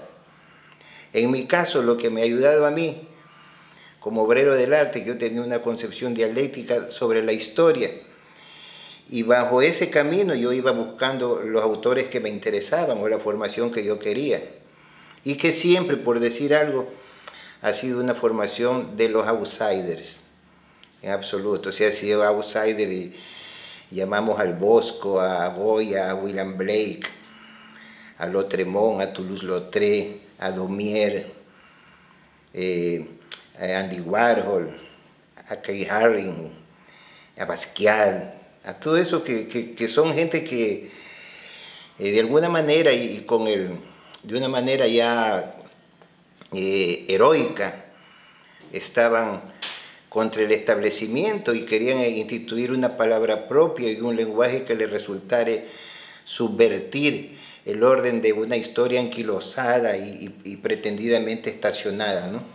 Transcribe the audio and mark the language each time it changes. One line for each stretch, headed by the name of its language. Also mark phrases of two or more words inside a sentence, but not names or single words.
Spanish: En mi caso, lo que me ha ayudado a mí, como obrero del arte, que yo tenía una concepción dialéctica sobre la historia, Y bajo ese camino yo iba buscando los autores que me interesaban o la formación que yo quería. Y que siempre, por decir algo, ha sido una formación de los outsiders, en absoluto. O sea, ha sido outsider y llamamos al Bosco, a Goya, a William Blake, a Lautréamont, a Toulouse-Lautrec, a Daumier, a Andy Warhol, a Kay Haring, a Basquiat, a todo eso que son gente que de alguna manera de una manera ya heroica estaban contra el establecimiento y querían instituir una palabra propia y un lenguaje que les resultara subvertir el orden de una historia anquilosada y pretendidamente estacionada, ¿no?